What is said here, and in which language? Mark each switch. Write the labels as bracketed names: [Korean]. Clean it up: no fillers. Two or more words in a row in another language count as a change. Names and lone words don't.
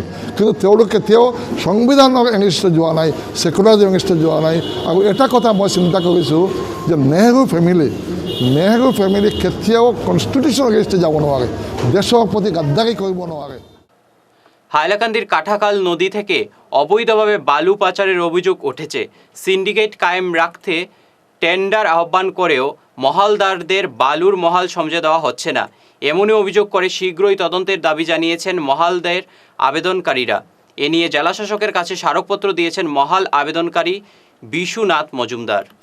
[Assamese] কিন্তু তেওঁলোক কেতিয়াও সংবিধানৰ এগেইনষ্টত যোৱা নাই, ছেকুলাৰিজম এগেইনষ্টত যোৱা নাই। আৰু এটা কথা মই চিন্তা কৰিছোঁ যে নেহৰু ফেমিলি কেতিয়াও কনষ্টিটিউশ্যনৰ এগেইনষ্টে যাব নোৱাৰে, দেশৰ প্ৰতি গাদ্দাৰী কৰিব নোৱাৰে। [Bangla] হাইলাকান্দির কাঠাখাল নদী থেকে অবৈধভাবে বালু পাচারের অভিযোগ উঠেছে। সিন্ডিকেট কায়েম রাখতে টেন্ডার আহ্বান করেও মহালদারদের বালুর মহাল সমঝে দেওয়া হচ্ছে না, এমনই অভিযোগ করে শীঘ্রই তদন্তের দাবি জানিয়েছেন মহালদের আবেদনকারীরা। এ নিয়ে জেলাশাসকের কাছে স্মারকপত্র দিয়েছেন মহাল আবেদনকারী বিশুনাথ মজুমদার।